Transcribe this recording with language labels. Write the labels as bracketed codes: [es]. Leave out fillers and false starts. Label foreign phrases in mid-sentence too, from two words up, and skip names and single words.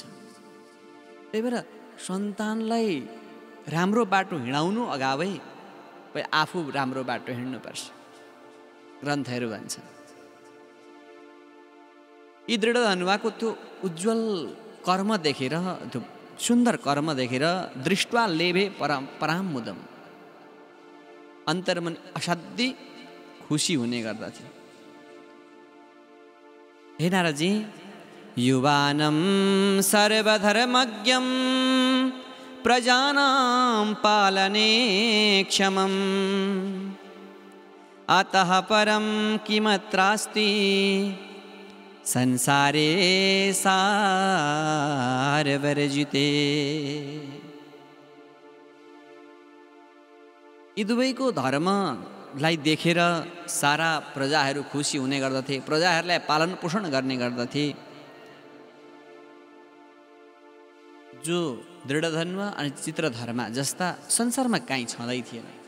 [ne] त्यही भएर सन्तानलाई राम्रो बाटो हिँडाउनु अगावै आफू राम्रो बाटो हिँड्नुपर्छ, ग्रन्थहरू भन्छन्। यी दृढधन्वाको त्यो उज्जवल कर्म देखेर, त्यो सुन्दर कर्म देखेर [sa] दृष्ट्वा लेभे परामुदम, [ne] अन्तर्मन असाध्यै खुसी हुने गर्दथे। हे नारदजी, [sa] युवानं सर्वधर्मज्ञं प्रजानां पालने क्षमम् अतः परं किमत्रास्ति संसारे सारवर्जिते। [ne] यी दुवैको धर्मलाई देखेर सारा प्रजाहरू खुसी हुने गर्दथे, प्रजाहरूलाई पालन पोषण गर्ने गर्दथे। जो दृढधन्व अनि चित्रधर्मा जस्ता संसारमा काहीँ छँदै थिएन।